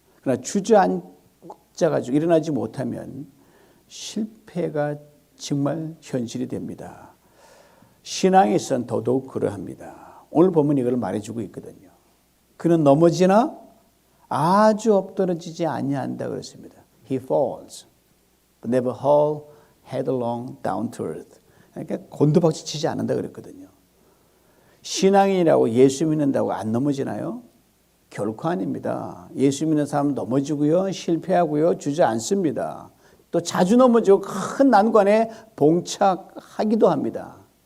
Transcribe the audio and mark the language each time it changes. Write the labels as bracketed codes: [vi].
[ko] 그러나 주저앉아가지고 일어나지 못하면 실패가 정말 현실이 됩니다. 신앙에서는 더더욱 그러합니다. 오늘 보면 이걸 말해주고 있거든요. 그는 넘어지나 아주 엎드러지지 아니한다 그랬습니다. [en] He falls, but never fall headlong down to earth. [ko] 그러니까 곤두박질 치지 않는다 그랬거든요. 신앙인이라고 예수 믿는다고 안 넘어지나요? 결코 아닙니다. 예수 믿는 사람은 넘어지고요, 실패하고요, 주저앉습니다. 또 자주 넘어지고 큰 난관에 봉착하기도 합니다.